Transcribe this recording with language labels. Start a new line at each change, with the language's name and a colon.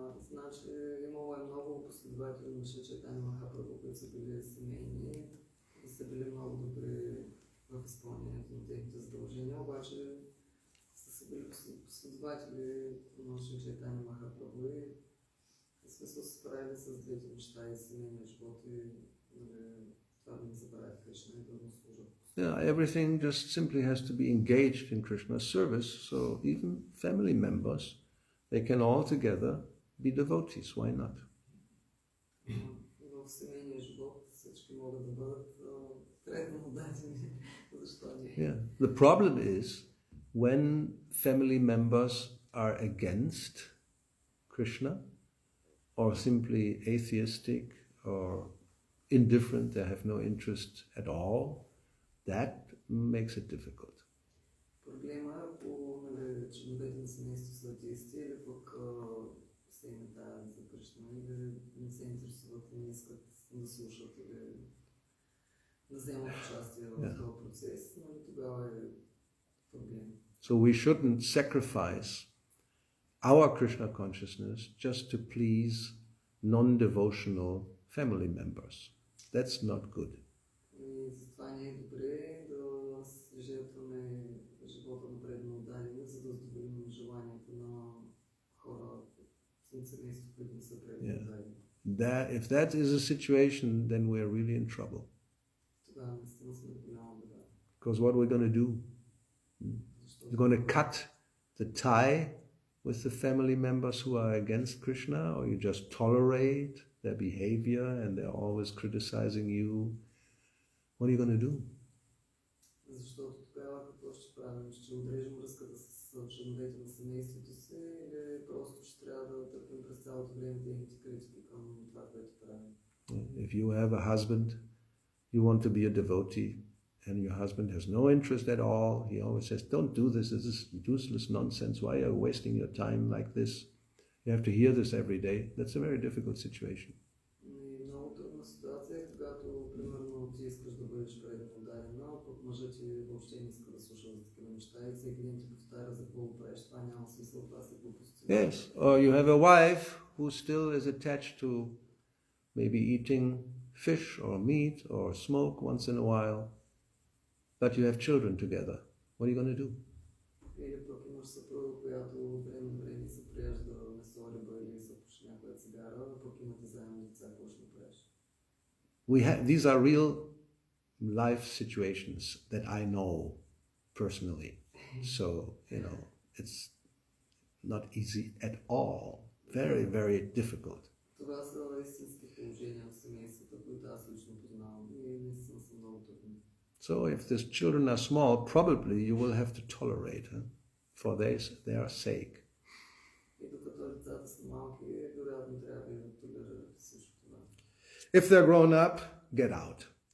Bulgarian: Значи, имало много последователи на Шри Чайтания Махапрабху, които са били семейни и са били много добри в изпълнението на техните задължения, обаче са били последователи на Шри Чайтания Махапрабху и в смисъл се справили с двете неща и семейния живот и това да не забравят Кришна и да му служат.
English: Yeah, everything just simply has to be engaged in Krishna's service. So even family members, they can all together be devotees. Why not?
Bulgarian: В семейния живот всички могат да бъдат преданно дадени. Защо не? Yeah.
English: The problem is when family members are against Krishna or simply atheistic or indifferent, they have no interest at all. That makes it difficult.
Bulgarian: Проблема е, ако членовете на семейство са атеисти или пък се им дават за Кришна или не се интересуват и не искат да слушат или да вземат участие в този процес, тогава е проблем.
English: So we shouldn't sacrifice our Krishna consciousness just to please non-devotional family members. That's not good.
Bulgarian: И затова не е добре да жертваме живота на преданно отдадени, за да задоволим желанието на хора от семейство, които не са преданно отдадени.
English: If that is a situation, then we're really in trouble.
Bulgarian: Тогава наистина сме в голяма беда.
English: Because what we're going to do? You're going to cut the tie with the family members who are against Krishna, or you just tolerate their behavior and they're always criticizing you. What are you going to do?
Bulgarian: Защото тогава какво ще правим? Ще отрежем връзката с членовете на семейството си или просто ще трябва да търпим през цялото време техните критики към това, което правим?
English: If you have a husband, you want to be a devotee, and your husband has no interest at all, he always says, don't do this, this is useless nonsense, why are you wasting your time like this? You have to hear this every day. That's a very difficult situation.
Bulgarian: Много трудна ситуация е, когато, примерно, ти искаш да бъдеш преданно дадена, а пък мъжът ти въобще не иска да слуша за такива неща и всеки ден ти повтаря за какво правиш, това няма смисъл, това са глупости.
English: Yes, or you have a wife who still is attached to maybe eating fish or meat or smoke once in a while, but you have children together. What are you going to do?
Bulgarian: Или пък имаш съпруга, която време на време се прияжда месо, риба или се пуши някоя цигара, а пък имате заедно деца, какво ще направиш?
English: These are real life situations that I know personally. So, it's not easy at all. Very, very difficult.
Bulgarian: Това са истински положения в семействата, които аз лично познавам и наистина са много трудни.
English: So if the children are small, probably you will have to tolerate for their sake.
Bulgarian: И докато децата са малки, вероятно трябва да толерирате всичко това.
English: If they're grown up, get out.